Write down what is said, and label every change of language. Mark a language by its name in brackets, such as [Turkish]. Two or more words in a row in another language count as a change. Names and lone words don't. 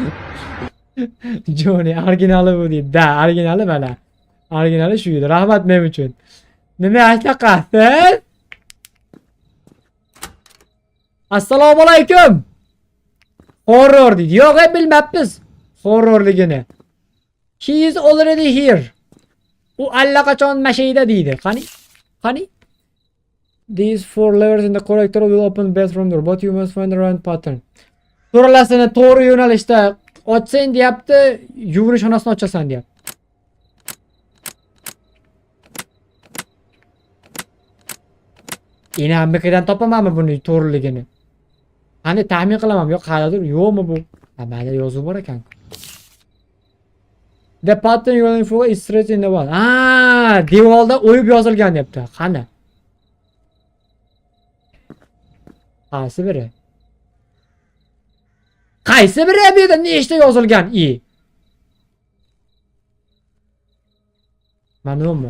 [Uzbek] Joni originali bu deydi. Da, originali mana. Originali shu edi. Rahmat men uchun. Nima aytaqasiz? Assalomu alaykum. Horror deydi. Yo'q, bilmabmiz. Horrorligini. [English] He is already here. [Uzbek] U allaqachon mashayda deydi. Qani? [English] These four levers in the corrector will open bathroom door, but you must find the right pattern. [Uzbek] To'g'rilasini to'g'ri yo'nalishda ochsang deyapti, yuvinish xonasini ochasan deyapti. Inamnikidan topamanmi buni to'g'riligini? Qani taxmin qilaman, yo'q qayerdir, yo'qmi bu? Mana yozuv bor ekan. [English] The pattern you're looking for is straight in the wall. [Uzbek] Devorda o'yib yozilgan deyapti. Qani? Qaysi biri? Qaysi biri bu yerda nechta yozilgan? Manumi?